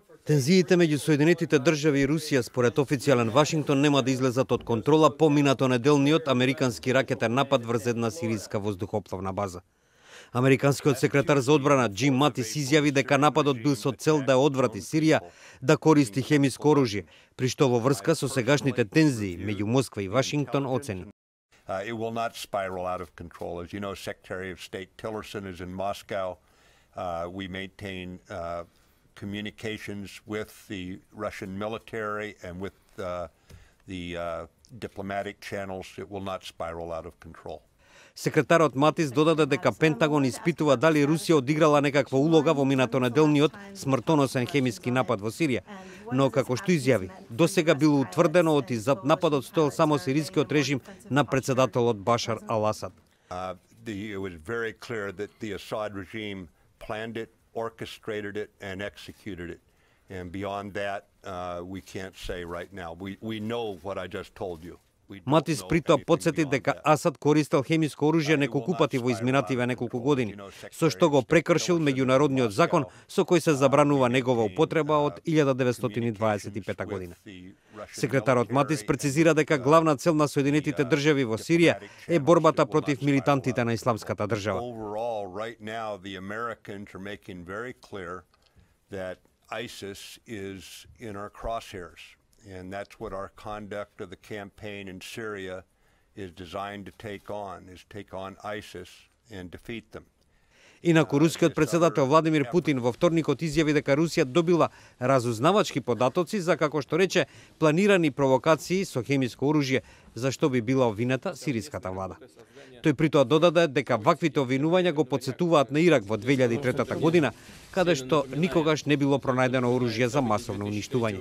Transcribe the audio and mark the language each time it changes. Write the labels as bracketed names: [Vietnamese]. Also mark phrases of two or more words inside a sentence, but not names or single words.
[Macedonian] Тензиите меѓу Соединетите држави и Русија според официјален Вашингтон нема да излезат од контрола по минатонеделниот американски ракетен напад врз една сириска воздухопловна база. Американскиот секретар за одбрана Џим Матис изјави дека нападот бил со цел да одврати Сирија да користи хемиско оружје, при што во врска со сегашните тензии меѓу Москва и Вашингтон оцени. [English] It will not spiral out of control. As you know, Secretary of State Tillerson is in Moscow. We maintain communications with the Russian military and with the diplomatic channels. It will not spiral out of control. [Macedonian] Секретарот Матис додаде дека Пентагон испитува дали Русија одиграла некаква улога во минатонеделниот смртоносен хемиски напад во Сирија, но како што изјави, досега било утврдено од зад нападот стоел само сирискиот режим на председателот Башар ал-Асад. [English] It was very clear that the Assad regime planned it, orchestrated it, and executed it. And beyond that, we can't say right now. We know what I just told you. [Macedonian] Матис притоа потсети дека Асад користел хемиско оружје неколку пати во изминативе неколку години, со што го прекршил меѓународниот закон со кој се забранува негова употреба од 1925 година. Секретарот Матис прецизира дека главна цел на Соединетите држави во Сирија е борбата против милитантите на Исламската држава. [English] ISIS is in our crosshairs, and that's what our conduct of the campaign in Syria is designed to take on ISIS and defeat them. [Macedonian] Инаку рускиот председател Владимир Путин во вторникот изјави дека Русија добила разузнавачки податоци за, како што рече, планирани провокации со хемиско оружје, за што би била обвинета сириската влада. Тој притоа додаде дека ваквите обвинувања го потсетуваат на Ирак во 2003 година, каде што никогаш не било пронајдено оружје за масовно уништување.